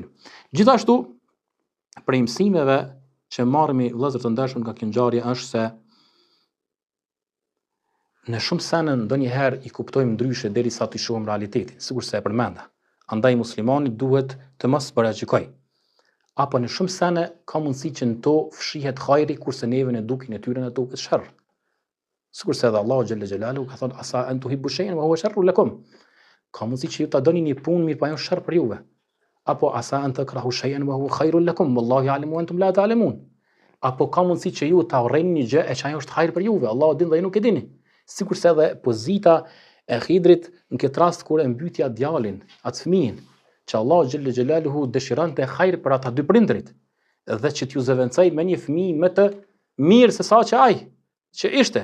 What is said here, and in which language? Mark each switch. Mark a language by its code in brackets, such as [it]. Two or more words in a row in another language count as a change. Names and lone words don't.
[sq] Gjithashtu prej mësimeve që marrëmi vëllezër të ndershëm nga kjo ngjarje është se në shumë sene ndonjëherë i kuptojmë ndryshe derisa të shohim realitetin, sikurse e përmenda. Andaj muslimani duhet të mos paraqikoj. Apo në shumë sene ka mundësi që në to fshihet hajri kurse neve në dukin e tyre në duket sherr. Sikurse edhe Allahu [ar] جل جلاله [sq] ka thënë [ar] عسى أن تحبوا شيئا و هو شر لكم. [sq] Ka mundësi që ju ta doni një punë mirë pa ajo sherr për juve. [ar] Apo عسى أن تكرهوا شيئا و هو خير لكم والله يعلم و أنتم لا تعلمون. [sq] Apo ka mundësi që ju ta urreni një gjë e që ajo është hajër për juve, Allahu din dhe ju nuk e dini. Sikurse edhe pozita e Khidrit në këtë rast kur e mbytja djalin, atë fëmijën, që Allahu [ar] جل جلاله [sq] dëshironte hajër për ata dy prindrit, dhe që t'ju zëvendësoj me një fëmijë më të mirë se sa që ai që ishte.